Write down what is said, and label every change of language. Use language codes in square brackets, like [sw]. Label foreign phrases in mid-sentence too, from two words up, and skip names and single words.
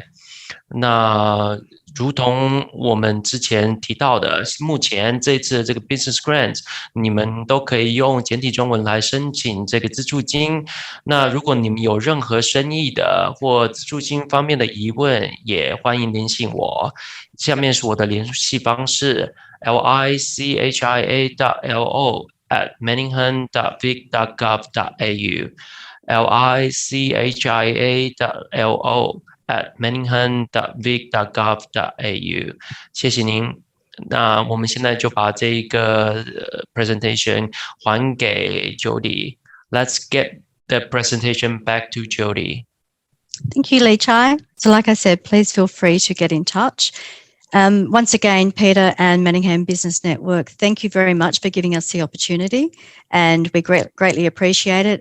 [zh] 那如同我们之前提到的，目前这次的这个 [en] Business Grant， [zh] 你们都可以用简体中文来申请这个资助金。那如果你们有任何生意的或资助金方面的疑问，也欢迎联系我。下面是我的联系方式 lichia.lo@manningham.vic.gov.au，lichia.lo@manningham.vic.gov.au。谢谢您。那我们现在就把这个presentation 还给 Jodie。 [en] Let's get the presentation back to Jodie. Thank you, Lichai. So like I said, please feel free to get in touch. Once again, Peter and Manningham Business Network, thank you very much for giving us the opportunity, and we greatly appreciate it.